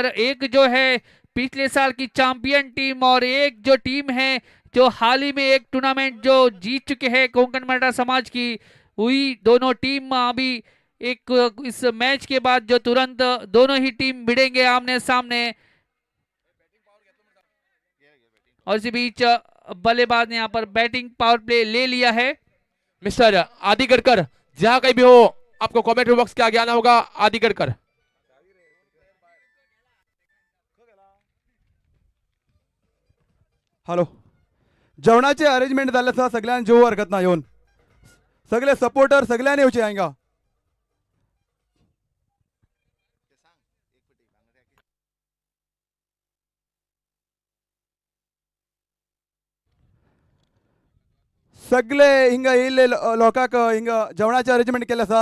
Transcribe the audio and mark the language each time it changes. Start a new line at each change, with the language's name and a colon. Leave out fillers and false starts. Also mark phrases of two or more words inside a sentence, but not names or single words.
Hindi: एक जो है पिछले साल की चैंपियन टीम, और एक जो टीम है जो हाल ही में एक टूर्नामेंट जो जीत चुके हैं कोंकण मराठा समाज की, हुई दोनों टीम अभी एक इस मैच के बाद जो तुरंत दोनों ही टीम भिड़ेंगे आमने सामने। और इसी बीच बल्लेबाज ने यहाँ पर
English: batting power play
Hindi: ले लिया है। मिस्टर आदि गडकर, जहां कहीं भी हो आपको
English: comment box
Hindi: के आगे आना होगा। आदि गडकर,
Konkani: हॅलो, जेवणाचे अरेंजमेंट झाले आसा, सगळ्यांनी जेवू हरकत ना येऊन, सगळे सपोर्टर सगळ्यांनी येवचे हांगा. सगळे हिंगा येयल्ले लोकांक हिंगा जेवणाचे अरेंजमेंट केले आसा.